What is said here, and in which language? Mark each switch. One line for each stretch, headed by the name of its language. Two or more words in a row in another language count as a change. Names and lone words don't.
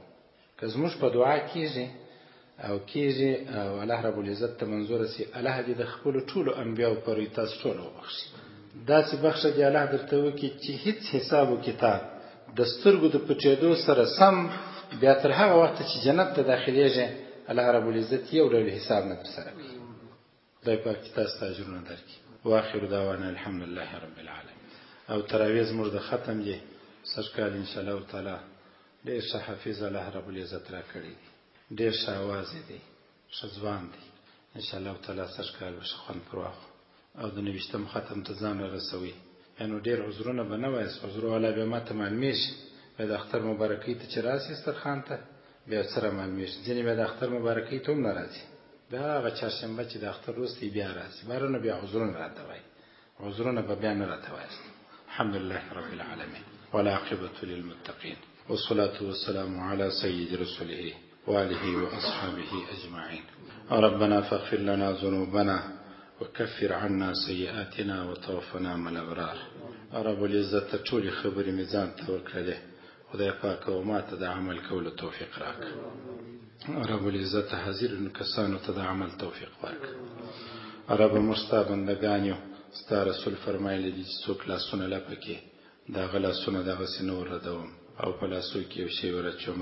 Pashto: که زموږ په دعا کېږي او الله رب العزت ته منظوره سي، الله دې د خپلو ټولو انبیاو پر تاسو ټول وبخښي. داسې بخښه دې الله درته وکړي چې هیڅ حساب و کتاب د سترګو د پټېدو سره سم بیا تر هغه وخته چې جنت ته داخلېږي الله رب العزت یو ډول حساب نه در سره کوي. خدای پاک تاسو ته اجرونه درکړي.
Arabic: واخر دعوانا الحمد لله رب العالمین.
Pashto: او تراویح زموږ د ختم دی سرکال
Arabic: ان شاء الله تعالی
Pashto: ډېر ښه حافظ الله رب العزت را کړی دی، ډېر ښه اواز دی، ښه ځوان دی.
Arabic: ان شاء الله تعالی
Pashto: سرکال به ښه خوند پر واخلو او د 29 ختم ته ځان رسوي. یعنې ډېر عذرونه به نه وایاست، عذر والا بیا ماته معلومېږي، بیا د اختر مبارکۍ ته چې راسي سترخان ته بیا سره معلومېږي. ځینې بیا د اختر مبارکۍ ته هم نه راځي، بیا هغه چهارشنبه چې د اختر وروسته بیا راسي، بارونه بیا عذرونه راته وایي، عذرونه به بیا نه راته وایاست.
Arabic: الحمد لله رب العالمين والعاقبة للمتقين والصلاة والسلام على سيد رسوله وآله وأصحابه أجمعين. ربنا فاغفر لنا ذنوبنا وكفر عنا سيئاتنا وتوفنا مع الأبرار.
Pashto: رب العزت ټول خبرې مې ځان ته وکړلې، خدای پاک او ما ته د عمل کولو توفیق راکړه. رب العزت حاضرینو کسانو ته د عمل توفیق ورکړه. رب موږ ستا بندګان یو، ستا رسول فرمایلی دي چې څوک لاسونه لپه کړي دغه لاسونه دغسې نه ورردوم او په لاسو کې یو شی ورچوم.